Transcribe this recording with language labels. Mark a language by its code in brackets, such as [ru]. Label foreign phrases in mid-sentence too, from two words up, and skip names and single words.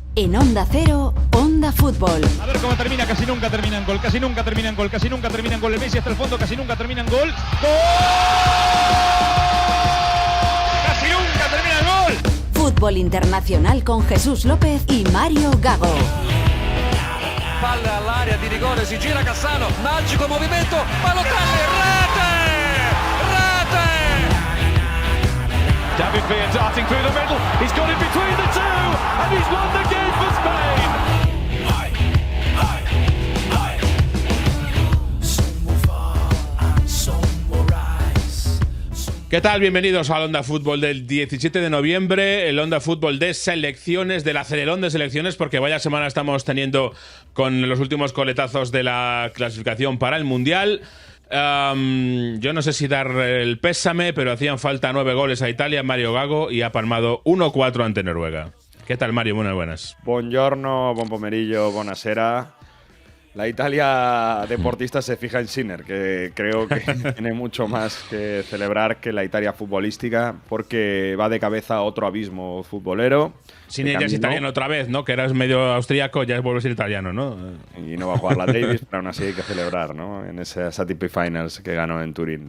[es] En Onda Cero, Onda Fútbol. A ver cómo termina, casi nunca terminan gol, casi nunca terminan gol, casi nunca terminan gol. El Messi hasta el fondo, casi nunca terminan gol. ¡Gol! ¡Casi nunca terminan gol! Fútbol Internacional con Jesús López y Mario Gago. [it] Palla all'area di rigore, si gira Cassano, magico movimento, Balotelli, rete! [en] David Villa darting through the middle, he's got it between the two, and he's won the game for Spain! [es] ¿Qué tal? Bienvenidos al Onda Fútbol del 17 de noviembre, el Onda Fútbol de selecciones, del acelerón de selecciones, porque vaya semana estamos teniendo con los últimos coletazos de la clasificación para el Mundial. Yo no sé si dar el pésame, pero hacían falta 9 goles a Italia, Mario Gago, y ha palmado 1-4 ante Noruega. ¿Qué tal, Mario? Buenas. [it] Buongiorno, buon pomeriggio, buonasera. [es] La Italia deportista se fija en Sinner, que creo que tiene mucho más que celebrar que la Italia futbolística, porque va de cabeza a otro abismo futbolero. Sinner ya es italiano otra vez, ¿no? Que eras medio austríaco, ya vuelve a ser italiano, ¿no? Y no va a jugar la Davis, pero aún así hay que celebrar, ¿no? En esas ATP Finals que ganó en Turín.